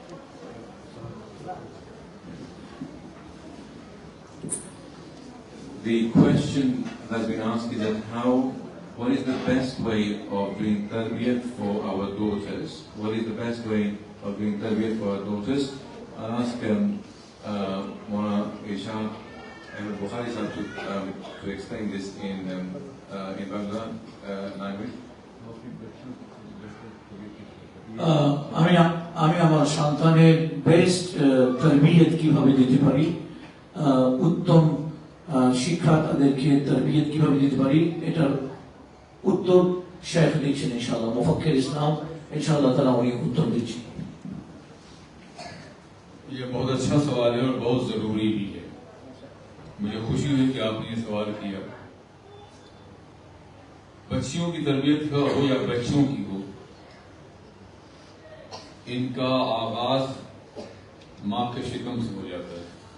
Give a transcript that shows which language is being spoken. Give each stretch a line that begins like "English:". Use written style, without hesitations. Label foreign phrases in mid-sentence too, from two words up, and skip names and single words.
English: The question that's been asked is that what is the best way of doing tarbiyat for our daughters? What is the best way of doing tarbiyat for our daughters? I'll ask Mona Ishaq and Bukhari sahab to explain this in Bangla language.
Bangla: আমি আমার সন্তানের বেস্ট তরবিয়ত কিভাবে দিতে পারি, উত্তম শিক্ষা তাদেরকে তরবিয়ত কিভাবে দিতে পারি, এটার উত্তর শেখ লিখছেন
Arabic: إن شاء الله,
Bangla: মুফাক্কির ইসলাম
Arabic: إن شاء الله تعالى
Bangla: উনি উত্তর দিচ্ছেন।
Urdu: یہ بہت اچھا سوال ہے اور بہت ضروری بھی ہے. مجھے خوشی ہوئی کہ آپ نے یہ سوال کیا. بچیوں کی تربیت ہو یا بچوں کی ہو، ان کا آغاز ماں کے شکم سے ہو جاتا ہے.